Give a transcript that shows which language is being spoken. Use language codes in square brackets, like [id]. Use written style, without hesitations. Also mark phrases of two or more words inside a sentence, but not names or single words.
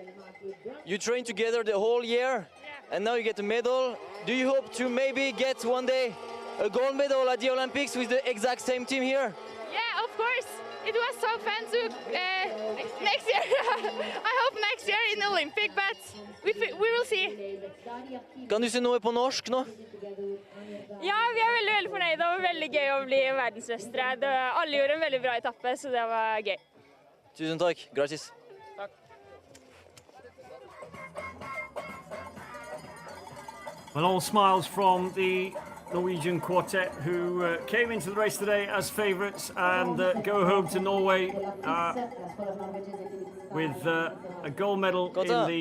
[en] You trained together the whole year, and now you get a medal. Do you hope to maybe get one day a gold medal at the Olympics with the exact same team here? Yeah, of course. It was so fun to next year. I hope next year in Olympic, but we will see. [no] Kan du si noe på norsk nå? Ja, vi er veldig fornøyde. Det var veldig gøy å bli verdensmestere. Alle gjorde en veldig bra etappe, så det var gøy. Tusen takk. Gratis. [en] Well, all smiles from the Norwegian quartet who came into the race today as favourites and go home to Norway with a gold medal in the